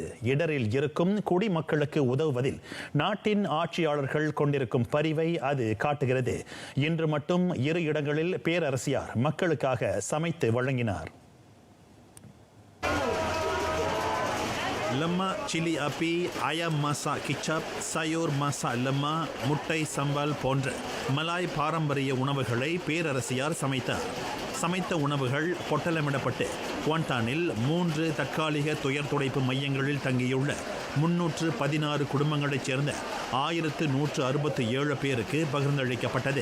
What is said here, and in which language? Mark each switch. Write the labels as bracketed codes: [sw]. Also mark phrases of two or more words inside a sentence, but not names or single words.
[ta] இடரில் இருக்கும் குடிமக்களுக்கு உதவுவதில் நாட்டின் ஆட்சியாளர்கள் கொண்டிருக்கும் பரிவை அது காட்டுகிறது. இன்று மட்டும் 2 இடங்களில் பேரரசியார் மக்களுக்காக சமைத்து வழங்கினார். [ms] lemak cili api, ayam masak kicap, sayur masak lemak, [ta] முட்டை சம்பல் போன்ற மலாய் பாரம்பரிய உணவுகளை பேரரசியார் சமைத்தார். சமைத்த உணவுகள் பொட்டலமிடப்பட்டு குவாண்டானில் 3 தற்காலிக துயர் துடைப்பு மையங்களில் தங்கியுள்ள 316 குடும்பங்களைச் சேர்ந்த 1167 பேருக்கு பகிர்ந்தளிக்கப்பட்டது.